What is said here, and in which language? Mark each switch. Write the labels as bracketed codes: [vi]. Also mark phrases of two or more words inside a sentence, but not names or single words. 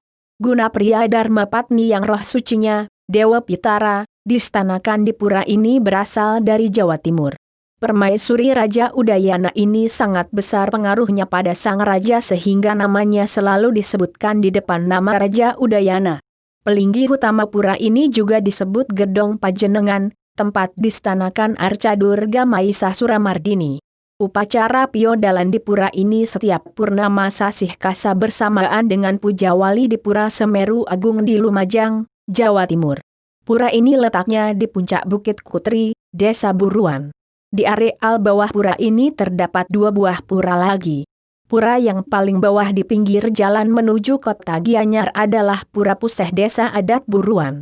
[id] Guna pria Dharma Patni yang roh sucinya, Dewa Pitara, distanakan di pura ini berasal dari Jawa Timur. Permaisuri Raja Udayana ini sangat besar pengaruhnya pada sang raja sehingga namanya selalu disebutkan di depan nama Raja Udayana. Pelinggi utama pura ini juga disebut Gedong Pajenengan, tempat distanakan Arca Durga Maisa Suramardini. Upacara piodalan di pura ini setiap purnama sasih kasa bersamaan dengan puja wali di Pura Semeru Agung di Lumajang, Jawa Timur. Pura ini letaknya di puncak Bukit Kutri, Desa Buruan. Di areal bawah pura ini terdapat 2 buah pura lagi. Pura yang paling bawah di pinggir jalan menuju kota Gianyar adalah Pura Puseh Desa Adat Buruan.